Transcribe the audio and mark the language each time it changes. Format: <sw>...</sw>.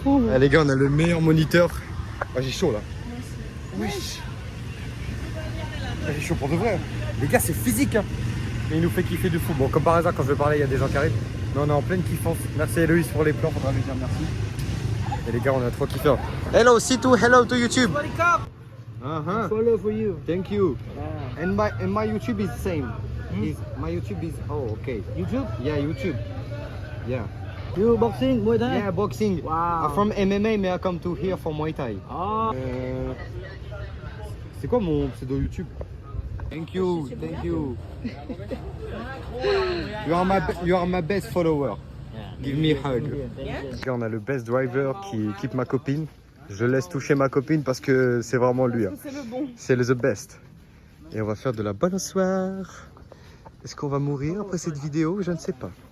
<fr>Ah, les gars, on a le meilleur moniteur. Ah, j'ai chaud là. Wesh. Ah, j'ai chaud pour de vrai. Les gars, c'est physique hein. Et il nous fait kiffer de fou. Bon, comme par hasard, quand je vais parler, il y a des gens qui arrivent. Mais on est en pleine kiffance. Merci Héloïse pour les plans, faudra lui dire merci. Et les gars, on a trop kiffé.</fr> <en>Hello, C2, hello to YouTube. Follow for you. Thank you. And my YouTube is the same. My YouTube is, oh, okay. YouTube? Yeah, YouTube. Yeah. You boxing, Muay Thai? Yeah, boxing. Wow. I'm from MMA, mais I come to here for Muay Thai. Oh.</en> <fr>C'est quoi mon pseudo YouTube?</fr> <en>Thank you. You are my best follower. Give me a hug.</en> <fr>Là, on a le best driver qui équipe ma copine. Je laisse toucher ma copine parce que c'est vraiment lui. Hein. C'est le bon. C'est le the best. Et on va faire de la bonne soirée. Est-ce qu'on va mourir après cette vidéo? Je ne sais pas.</fr>